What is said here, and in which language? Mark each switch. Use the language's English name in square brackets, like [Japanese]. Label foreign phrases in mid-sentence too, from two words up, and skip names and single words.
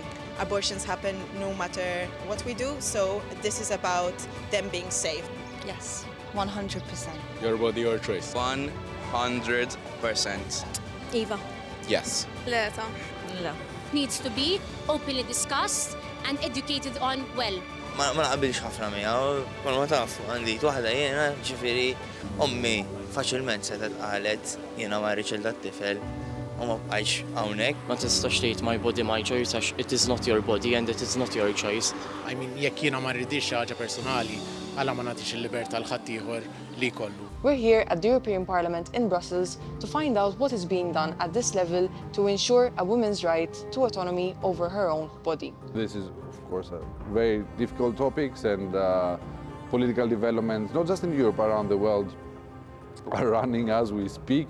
[English] Abortions happen no matter what we do, so this is about them being safe. Yes, 100%. Your body, your choice. 100%. Eva. Yes. Leta. No. Needs to be openly discussed and educated on well. [Maltese] ما naqbilx ħafna miegħu, kol ma taf għandi waħda jiena ġifieri ommi faċilment setet qalet jiena ma rridx il-tifel u ma bqajx hawnhekk. Ma tistax tgħid [English] my body my choice [Maltese] għax [English] it is not your body and it is not your choice. I mean, [Maltese] jekk jiena ma rridix ħaġa personali, għala ma nagħtix il-libertà l ħadd ieħor li jkollu. [English] We're here at the European Parliament in Brussels to find out what is being done at this level to ensure a woman's right to autonomy over her own body. This is, of course, a very difficult topics and political developments, not just in Europe, around the world, are running as we speak.